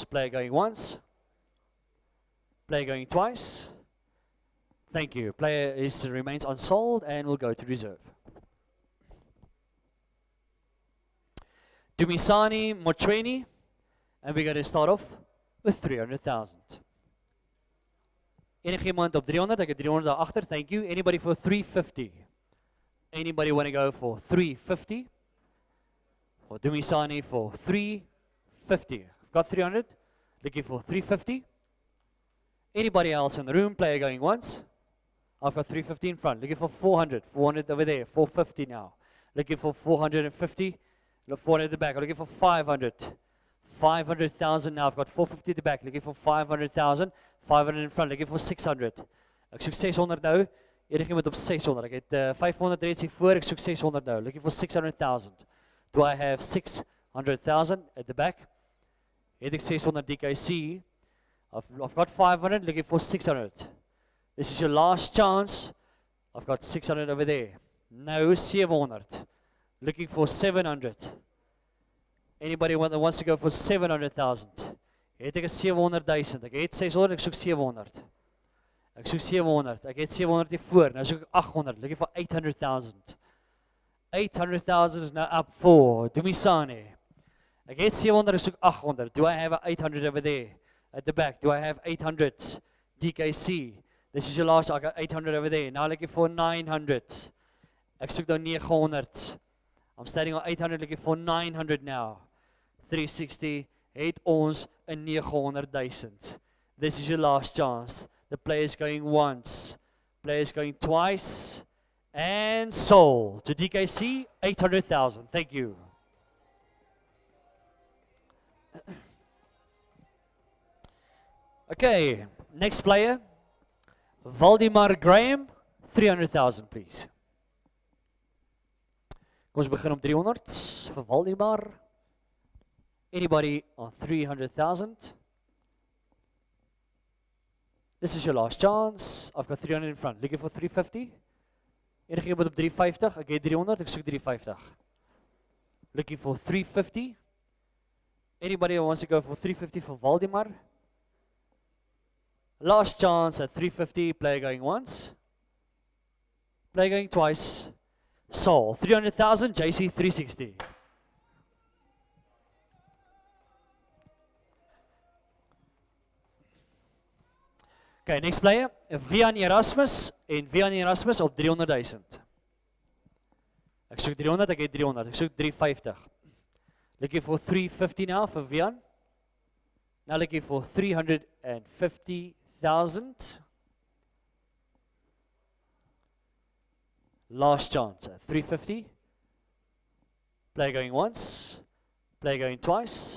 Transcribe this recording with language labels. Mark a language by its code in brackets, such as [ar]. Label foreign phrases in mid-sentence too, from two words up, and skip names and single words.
[en] Player going once. Player going twice. Thank you. Player remains unsold and will go to reserve. Dumisani Mochweni. And we're going to start off with 300,000. [af] Iemand op 300? Ek het 300 daar agter. [en] Thank you. Anybody for 350? Anybody want to go for 350? For Dumisani for 350. I've got 300. Looking for 350. Anybody else in the room? Player going once. I've got 350 in front. Looking for 400. 400 over there. 450 now. Looking for 450. 400 at the back. I'm looking for 500. 500,000 now. I've got 450 at the back. Looking for 500,000. 500 in front. Looking for 600. [af] Ek soek 600 nou. Enigemand op 600. Ek het 500 reeds hier voor. Ek soek 600 nou. [en] Looking for 600,000. Do I have 600,000 at the back? [af] Het ek 600 DKC. [en] I've got 500. Looking for 600. This is your last chance. I've got 600 over there. Now 700. Looking for 700. Anybody that wants to go for 700,000? [af] Het ek 700,000. Ek het 600, ek soek 700. Ek soek 700. Ek het 700 hier voor. Nou soek ek 800. [en] Looking for 800,000. 800,000 is now up for Dumisani. [af] Ek het 700, ek soek 800. [en] Do I have 800 over there? At the back, do I have 800 DKC? This is your last, I got 800 over there. Now looking for 900. [af] Ek soek nou 900. [en] I'm starting on 800, looking for 900 now. [af] 360, het ons 'n 900,000. [en] This is your last chance. The player's going once. Player's going twice. And sold to DKC, 800,000. Thank you. Okay, next player. Valdemar Graham, 300,000 please. [af] Kom ons begin op 300 vir Valdemar. [en] Anybody on 300,000? This is your last chance. I've got 300 in front. Looking for 350? [af] Enige iemand op 350? Ek het 300, ek soek 350. [en] Looking for 350? Anybody who wants to go for 350 for Valdemar? Last chance at 350, player going once. Player going twice. Sold. 300,000, JC 360. Okay, next player, [af] Vian Erasmus en Vian Erasmus op 300,000. Ek soek 300, ek het 300, ek soek 350. [en] Looking for 350 now for Vian. Now looking for 350,000. Last chance at 350. Player going once, player going twice.